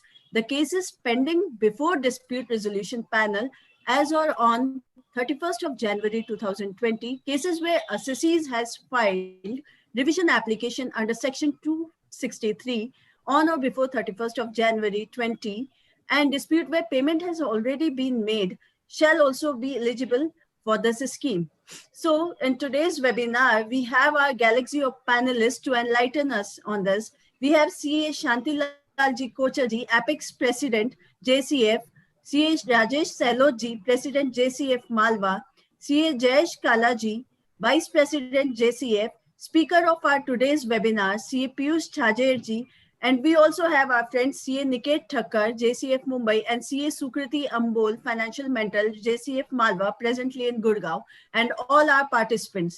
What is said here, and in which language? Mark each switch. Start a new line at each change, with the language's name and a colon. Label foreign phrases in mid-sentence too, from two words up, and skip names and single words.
English: The cases pending before dispute resolution panel as or on 31st of January 2020, cases where assessees has filed revision application under section 263 on or before 31st of January 20, and dispute where payment has already been made shall also be eligible for this scheme. So in today's webinar, we have our galaxy of panelists to enlighten us on this. We have CA Shantilalji Kochaji, Apex President, JCF, CA Rajesh Selotji, President, JCF Malwa, CA Jayesh Kalaji, Vice President, JCF, speaker of our today's webinar, CA Piyush Chhajed, and we also have our friend CA Niket Thakkar, JCF Mumbai, and CA Sukriti Ambol, Financial Mental, JCF Malwa, presently in Gurgaon, and all our participants.